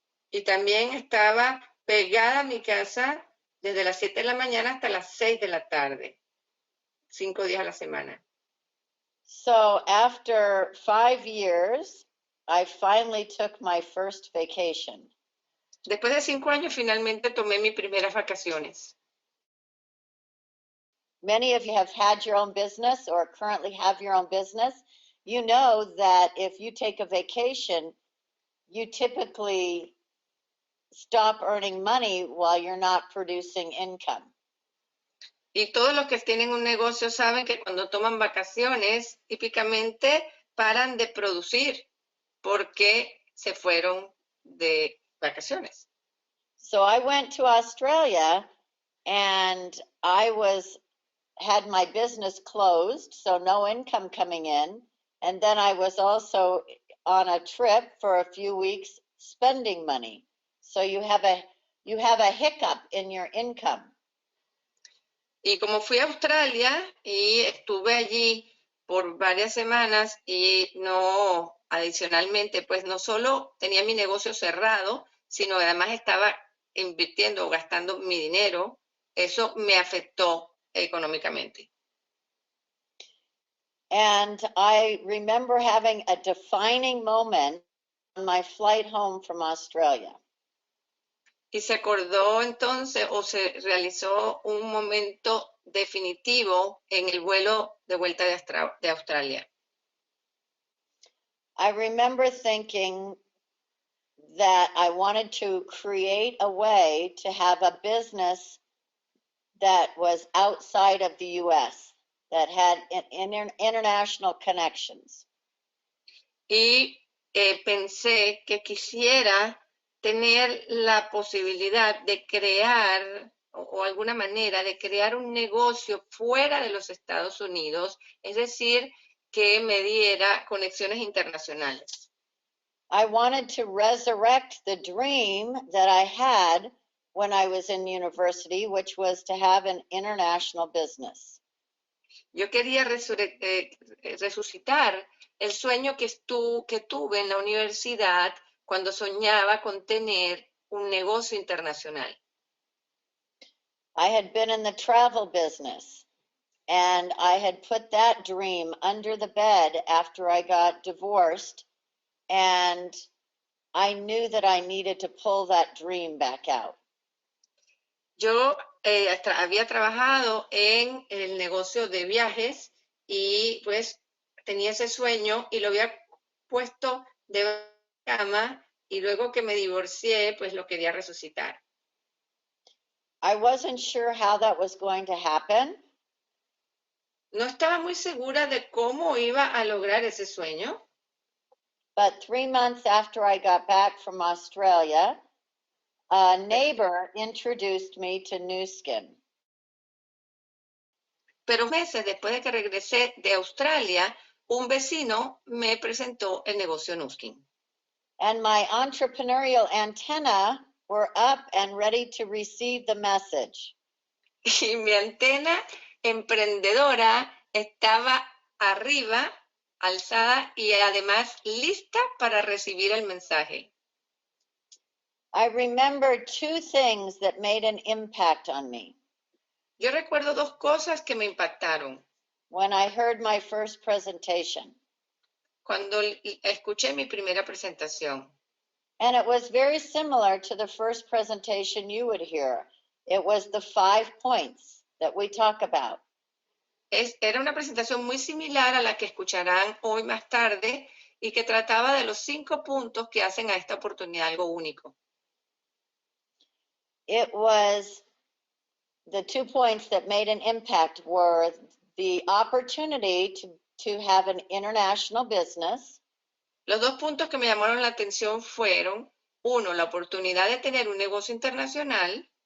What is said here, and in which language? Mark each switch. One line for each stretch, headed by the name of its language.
Spanish: Y también estaba pegada a mi casa desde las 7 de la mañana hasta las 6 de la tarde, 5 días a la semana.
English: So after 5 years, I finally took my first vacation.
Spanish: Después de 5 años, finalmente tomé mis primeras vacaciones.
English: Many of you have had your own business or currently have your own business. You know that if you take a vacation, you typically stop earning money while you're not producing income.
Spanish: Y todos los que tienen un negocio saben que cuando toman vacaciones, típicamente paran de producir porque se fueron de vacaciones.
English: So I went to Australia and I had my business closed, so no income coming in. And then I was also on a trip for a few weeks spending money. So you have a hiccup in your income.
Spanish: Y como fui a Australia y estuve allí por varias semanas y no, adicionalmente, pues no solo tenía mi negocio cerrado, sino además estaba invirtiendo o gastando mi dinero, eso me afectó económicamente.
English: And I remember having a defining moment on my flight home from Australia.
Spanish: Y se acordó entonces o se realizó un momento definitivo en el vuelo de vuelta de Australia.
English: I remember thinking that I wanted to create a way to have a business that was outside of the US, that had international connections.
Spanish: Y pensé que quisiera tener la posibilidad de crear o alguna manera de crear un negocio fuera de los Estados Unidos, es decir, que me diera conexiones internacionales.
English: I wanted to resurrect the dream that I had when I was in university, which was to have an international business.
Spanish: Yo quería resucitar el sueño que tuve en la universidad cuando soñaba con tener un negocio internacional.
English: I had been in the travel business, and I had put that dream under the bed after I got divorced, and I knew that I needed to pull that dream back out.
Spanish: Yo había trabajado en el negocio de viajes y pues tenía ese sueño y lo había puesto de cama y luego que me divorcié pues lo quería resucitar.
English: I wasn't sure how that was going to happen.
Spanish: No estaba muy segura de cómo iba a lograr ese sueño.
English: But 3 months after I got back from Australia, a neighbor introduced me to Nu Skin.
Spanish: Pero meses después de que regresé de Australia, un vecino me presentó el negocio Nu Skin.
English: And my entrepreneurial antenna were up and ready to receive the message.
Spanish: Y mi antena emprendedora estaba arriba, alzada y además lista para recibir el mensaje.
English: I remember two things that made an impact on me
Spanish: Yo recuerdo dos cosas que me impactaron.
English: when I heard my first presentation.
Spanish: Cuando escuché mi primera presentación.
English: And it was very similar to the first presentation you would hear. It was the 5 points that we talk about.
Spanish: Era una presentación muy similar a la que escucharán hoy más tarde y que trataba de los 5 puntos que hacen a esta oportunidad algo único.
English: It was the 2 points that made an impact were the opportunity to have an international business.
Spanish: Los dos puntos que me llamaron la atención fueron, uno, la oportunidad de tener un negocio internacional,